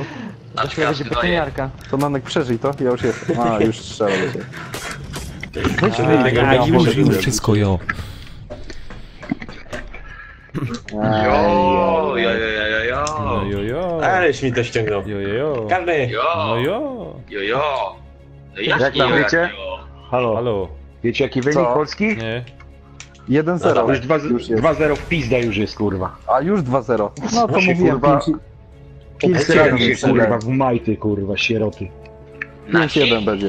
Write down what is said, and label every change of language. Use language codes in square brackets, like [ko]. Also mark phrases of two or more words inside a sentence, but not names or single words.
[pl] To się będzie betoniarka. To Nanek przeżyj to, ja już jestem. A, już strzelam do ciebie. Tego wszystko jo. Jo, jo, jo, jo, jo. No jojo. Aleś mi to ściągnął. Jojo. Karny! Jo, No jo. jo, jo. No Jak tam wiecie? jo. Halo, Halo. wiecie jaki wynik Co? Polski? Nie. 1-0. Już 2 Już jest. 2-0 w pizda już jest, kurwa. A już 2-0. No to Się, mówiłem, kurwa, 5-1 się, kurwa, w majty, kurwa, sieroty. 5-1 będzie.